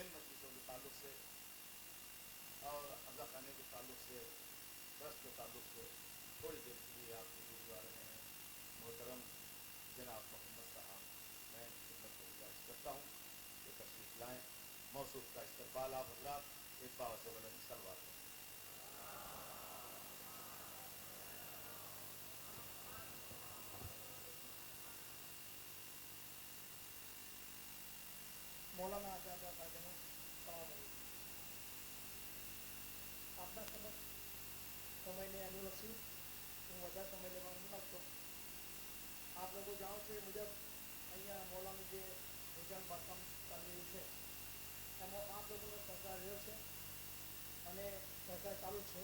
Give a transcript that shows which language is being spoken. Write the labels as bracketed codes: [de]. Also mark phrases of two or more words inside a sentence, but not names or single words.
[ur] ان مجلسوں کے تعلق سے اور حمزہ خانے کے تعلق سے ٹرسٹ کے تعلق سے تھوڑی دیر کے لیے آپ کے لیے جا رہے ہیں محترم جناب محمد صاحب، میں ان کی خدمت کو گزارش کرتا ہوں کہ تشریف لائیں، موصوف کا استقبال آپ حضرات ایک باور سے بلند سلوات کریں۔ مولانا آزاد بھائی السلام علیکم. [gu] આપના સમક્ષ સમયને અનુલક્ષી હું વધારે સમય લેવાનો નથી માગતો. આપ લોકો જાણો છો એ મુજબ અહીંયા મોલાનું જે નિજામ બાંધકામ ચાલી રહ્યું છે એમાં આપ લોકોનો સહકાર રહ્યો છે અને સહકાર ચાલુ છે.